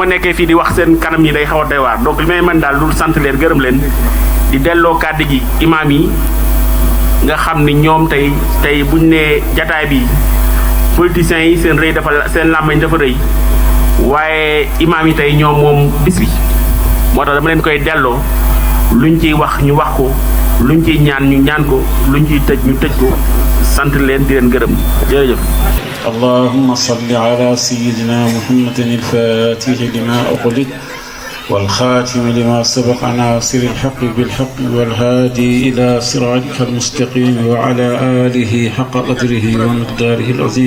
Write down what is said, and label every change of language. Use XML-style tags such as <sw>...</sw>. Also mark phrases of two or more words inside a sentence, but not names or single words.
<wo>nekkee fii di wax seen kanam yi day xaw a doy waar donc li may mën daal lu sant leen gërëm leen di delloo kàddu gi imaam yi nga xam ni ñoom tey buñ nee jataay bi politiciens yi seen rëy dafa seen làmmiñ dafa rëy waaye imaam yi tey ñoom moom bis bi moo tax dama leen koy delloo luñ ciy wax ñu wax ko luñ ciy ñaan ñu ñaan ko luñ ciy tëj ñu tëj ko sant leen di leen gërëm jërëjëf.</wo> <ar>اللهم صل على سيدنا محمد الفاتح لما أغلق والخاتم لما سبق ناصر الحق بالحق والهادي إلى صراطك المستقيم وعلى آله حق قدره ومقداره العظيم.</ar>